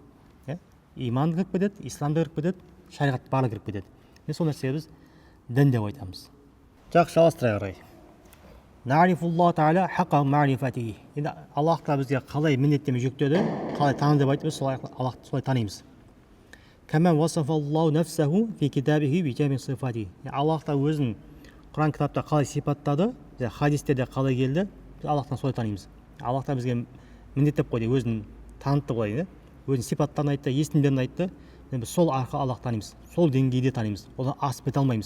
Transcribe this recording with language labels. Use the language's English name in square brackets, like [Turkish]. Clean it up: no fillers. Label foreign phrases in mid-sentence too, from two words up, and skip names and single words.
[Kazakh] Иман кіріп кетеді, ислам да кіріп кетеді, шариғат барлығы кіріп кетеді. Сол нәрсеге біз дін деп айтамыз. Жақсы, жалғастыра қарай. [Arabic] نعرف الله تعالى حق معرفته. [Kazakh] Енді Аллах та бізге қалай міндеттеме жүктеді, қалай таны деп айтып, солай Аллахты солай танимыз. [Arabic] كما وصف الله نفسه في كتابه بجميع صفاته. [Kazakh] Аллах та өзін Құран кітапта қалай сипаттады, хадистерде қалай келді, біз Аллахтан солай танимыз. Аллах та бізге міндеттеп қойды, өзін танытты былай, өзінің сипаттарын айтты, есімдерін айтты. Біз сол арқылы Аллах танимыз, сол деңгейде танимыз. Одан асып кете алмаймыз.